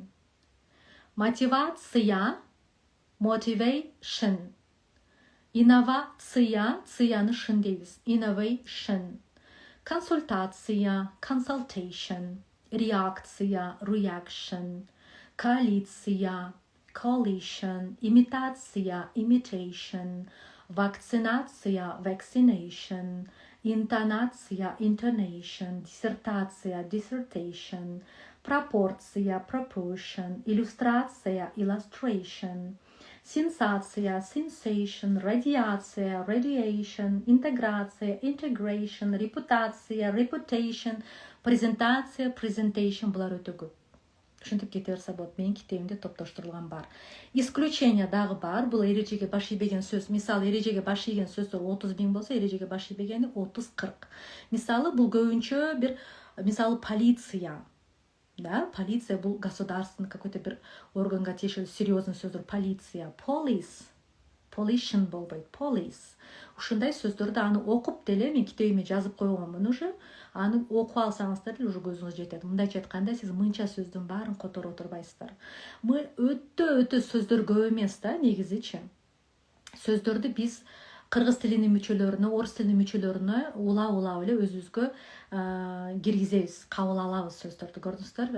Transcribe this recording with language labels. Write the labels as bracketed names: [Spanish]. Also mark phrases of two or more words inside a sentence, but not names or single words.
[Kyrgyz] Мотивация, motivation. Инновация, цияны шын дейбиз. [English] Innovation. Консультация, consultation. [Kyrgyz] Реакция, reaction. Коалиция, [English] coalition. [Kyrgyz] Имитация, imitation. Вакцинация, vaccination. Интонация, intonation. Диссертация, dissertation. Пропорция, proportion. Иллюстрация, illustration. Сенсация, sensation. Радиация, radiation. Интеграция, integration. Репутация, [English] reputation. [Kyrgyz] Презентация, presentation. Булар өтө көп. Ушинтип кете берсе болот. Менин китебимде топтоштурулган бар. Исключение дагы бар. Бул эрежеге баш ийбеген сөз. Мисалы, эрежеге баш ийген сөздөр 30 000 болсо, эрежеге баш ийбегени 30-40. Мисалы, бул көбүнчө бир, мисалы, полиция. Да, полиция бул [Russian] государственный какой-то [Kyrgyz] бир органга тиешелүү серьезный сөздөр. Полиция, [English] police, pollution болбойт, police. [Kyrgyz] Ушундай сөздөрдү аны окуп деле мен китебиме жазып койгонмун уже. Аны окуп алсаңыздар деле уже көзүңүз жетет. Мындайча айтканда, сиз мынча сөздүн баарын которо отурбайсыздар. Өтө сөздөр көп эмес да, негизичи. сөздөрдү биз кыргыз тилинин мүчөлөрүнө, орус тилинин мүчөлөрүнө улап эле өзүбүзгө киргизебиз, кабыл алабыз сөздөрдү, көрдүңүздөрбү?